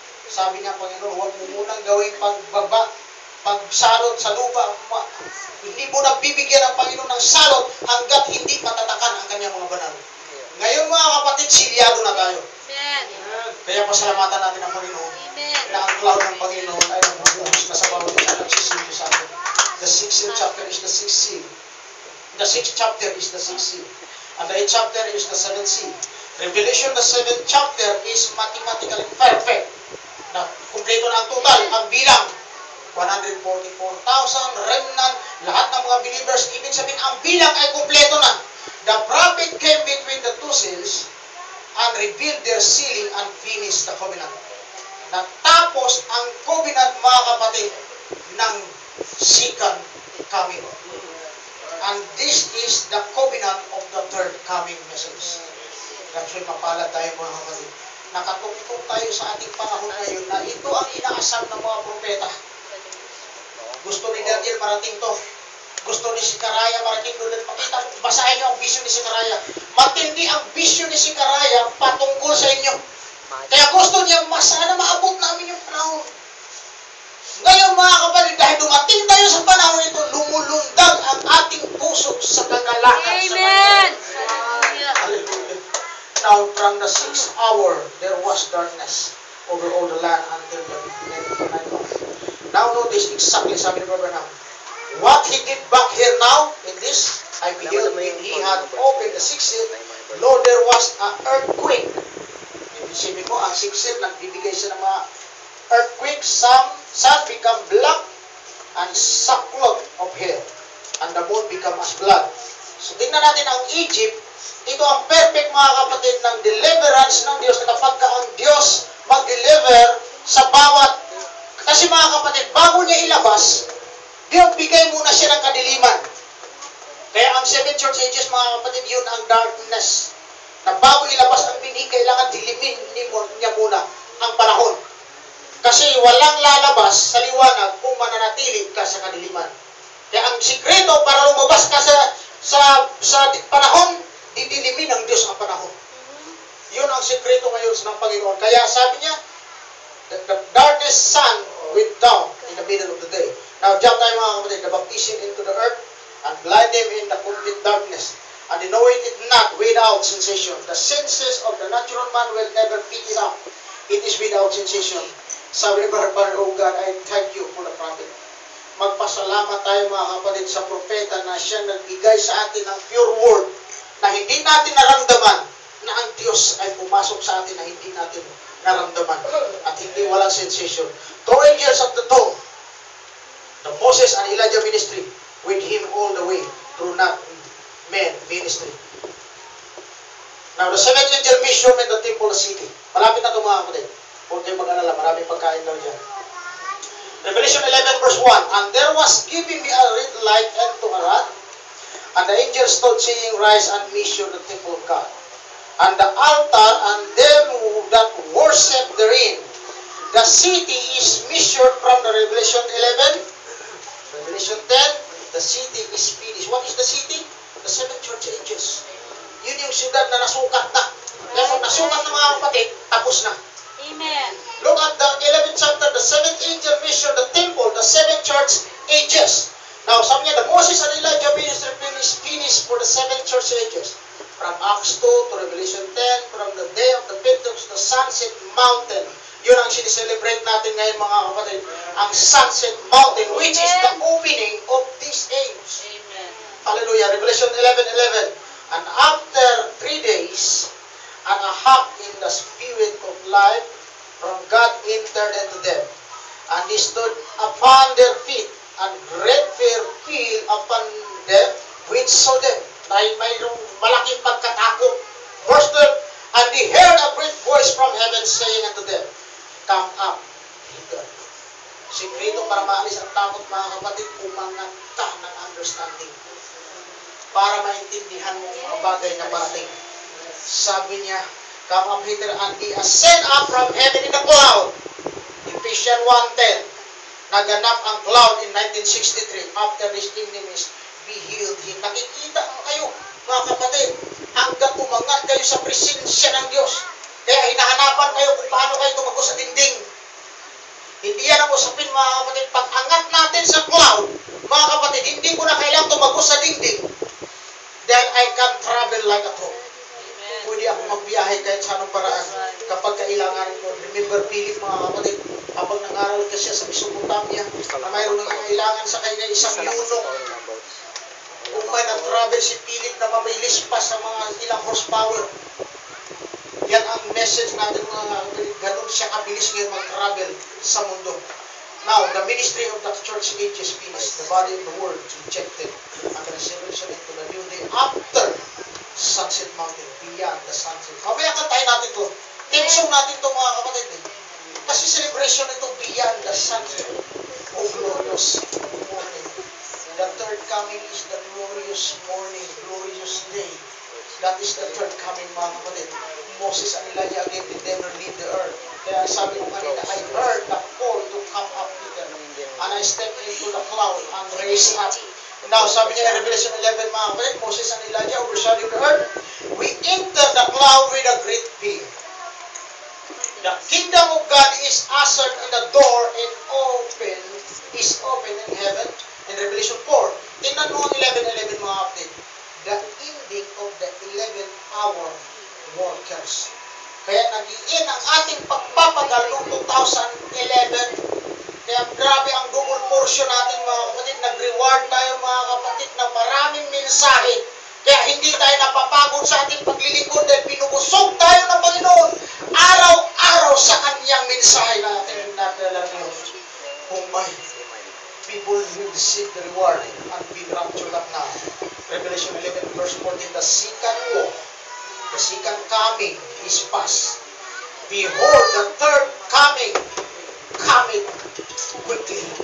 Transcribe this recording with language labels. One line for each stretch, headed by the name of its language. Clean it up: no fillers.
Filipino: Sabi niya, Panginoon, huwag mo munang gawing pagsalot sa lupa. Hindi mo nabibigyan ng Panginoon ng salot hanggat hindi matatakan ang kanyang mga banal. Ngayon, mga kapatid, silyado na tayo. Kaya pasalamatan natin ang Panginoon Amen. na ang cloud ng Panginoon ay nagbubuhos na sa bawat isa nagsisilbi sa atin.
English: The 6th chapter is the 6th seal. The 6th chapter is the 6th seal. And the 8th chapter is the 7th seal. Revelation, the 7th chapter is mathematically perfect.
Filipino: Na kumpleto na ang total, ang bilang. 144,000 remnant, lahat ng mga believers, ibig sabihin, ang bilang ay kumpleto na.
English: The prophet came between the two seals and revealed their sealing and finished the covenant.
Filipino: Natapos ang covenant, mga kapatid, ng second coming.
English: And this is the covenant of the third coming message.
Filipino: Kasi mapalad tayo, mga kapatid. Nakatungtong tayo sa ating panahon ngayon na ito ang inaasam ng mga propeta. Gusto ni Daniel marating to. Gusto ni Sikaraya marating doon. Makita, basahin niyo ang vision ni Sikaraya. Matindi ang vision ni Sikaraya patungkol sa inyo. Kaya gusto niya, sana maabot namin yung panahon. Ngayon, mga kapatid, dahil dumating tayo sa panahon ito, lumulundag ang ating puso sa kagalakan. Amen. Hallelujah.
English: Now, from the 6th hour, there was darkness over all the land until the night of. Now, notice exactly,
Filipino: sabi ni Brother Branham,
English: what he did back here now, in this, I beheld when he had opened the 6th seal, lo, there was an earthquake.
Filipino: Isipin mo,
English: ang 6th seal,
Filipino: nagbibigay siya ng mga
English: earthquake, sun become black, and sackcloth of hair, and the moon become as blood.
Filipino: So, tingnan natin ang Egypt, ito ang perfect, mga kapatid, ng deliverance ng Diyos, na kapag ka ang Diyos mag-deliver sa bawat. Kasi, mga kapatid, bago niya ilabas, bigay muna siya ng kadiliman. Kaya ang 7 church ages, mga kapatid, yun ang darkness. Na bago ilabas ang binig, kailangan dilimin niya muna ang panahon. Kasi walang lalabas sa liwanag kung mananatili ka sa kadiliman. Kaya ang sikreto para lumabas ka sa panahon, didilimin ng Diyos ang panahon. Yun ang sikreto ngayon ng Panginoon. Kaya sabi niya,
English: the darkest sun went down in the middle of the day. Now, jump
Filipino: tayo, mga kapatid,
English: the baptism into the earth and blind them in the complete darkness. And they know it not without sensation. The senses of the natural man will never pick it up. It is without sensation.
Filipino: Sabi ni Brother,
English: oh God, I thank you for the prophet.
Filipino: Magpasalamat tayo, mga kapatid, sa propeta na siya nagbigay sa atin ng pure word na hindi natin naramdaman na ang Diyos ay pumasok sa atin na hindi natin naramdaman at hindi walang sensation.
English: 2 angels at the tomb, the Moses and Elijah ministry with him all the way through not men ministry. Now, the 7th angel mission in the temple city.
Filipino: Malapit na ito, mga kapatid. Huwag kayong mag-alala, maraming pagkain daw dyan.
English: Revelation 11 verse 1, and there was given me a red light unto a rod, and the angel stood saying, rise and measure the temple of God, and the altar, and them that worship therein. The city is measured from the Revelation 11, Revelation 10, the city is finished. What is the city? The 7 church ages.
Filipino: Yun yung siyudad na nasukat na. Kaya kung nasukat na, mga kapatid, tapos na. Amen.
English: Look at the 11th chapter, the 7th angel measured the temple, the 7 church ages. Now,
Filipino: sabi niya,
English: the Moses and Elijah ministry finished for the 7 church ages. From Acts 2 to Revelation 10, from the day of the Pentecost, the Sunset Mountain.
Filipino: Yun ang sinicelebrate natin ngayon, mga kapatid.
English: Ang Sunset Mountain, which is the opening of this age.
Filipino: Amen.
English: Hallelujah. Revelation 11:11. And after 3 days and a half in the spirit of life from God entered into them. And they stood upon their feet, and great fear fell upon them which saw them.
Filipino: Mayroong malaking pagkatakot.
English: Verse 12, and they heard a great voice from heaven saying unto them, come up hither.
Filipino: Sikreto para maalis ang takot, mga kapatid, umangat ka ng understanding. Para maintindihan mo ang mga bagay na parating.
English: Sabi niya, come up hither, and he ascend up from heaven in the cloud. Ephesians 1:10.
Filipino: Naganap ang
English: cloud in 1963 after his enemies beheld him.
Filipino: Nakikita mo kayo, mga kapatid, hanggang umangat kayo sa presensya ng Diyos. Kaya hinahanapan kayo kung paano kayo tumago sa dingding. Hindi yan ang usapin, mga kapatid. Pag angat natin sa cloud, mga kapatid, hindi ko na kailangang tumago sa dingding.
English: Then I can travel like a hawk.
Filipino: Pwede ako magbiyahe kahit sa anong paraan kapag nangangailangan ko. Remember Philip, mga kapatid, habang nangaral ka siya sa Mesopotamia, na mayroong nangangailangan sa kanya isang eunuch. Kung may nag-travel si Philip na mabilis pa sa mga ilang horsepower, yan ang message natin, mga kapatid. Ganun siya kabilis ngayon mag-travel sa mundo.
English: Now, the ministry of the church age is finished. The body of the world is rejected. And the resurrection into the new day after Sunset Mountain, beyond the sunset.
Filipino: Mamaya kantahin natin to. Theme song natin to, mga kapatid. Kasi celebration ito, beyond the sunset.
English: Oh, glorious morning. The third coming is the glorious morning, glorious day. That is the third coming,
Filipino: mga kapatid.
English: Moses and Elijah again did never leave the earth.
Filipino: Kaya sabi ko kanina,
English: I heard the call to come up Peter. And I stepped into the cloud and raised up. Now,
Filipino: sabi niya
English: in Revelation 11,
Filipino: mga kapatid,
English: Moses and Elijah overshadowing the earth. We enter the cloud with a great fear. The kingdom of God is ushered in the door and is open in heaven. In Revelation 4,
Filipino: tingnan mo ang 11:11, mga kapatid.
English: The ending of the 11th hour workers.
Filipino: Kaya nag-iin ang ating pagpapagal noong 2011. Kaya grabe ang double portion natin, mga kapatid. Nag-reward tayo, mga kapatid, ng maraming mensahe. Kaya hindi tayo napapagod sa ating paglilingkod dahil pinubusog tayo ng Panginoon araw-araw sa kanyang mensahe natin. Nadala niyo kung may
English: people who receive the reward and be raptured up now. Revelation 11 verse 14, the second walk, the second coming is past. Behold, the third coming cometh quickly.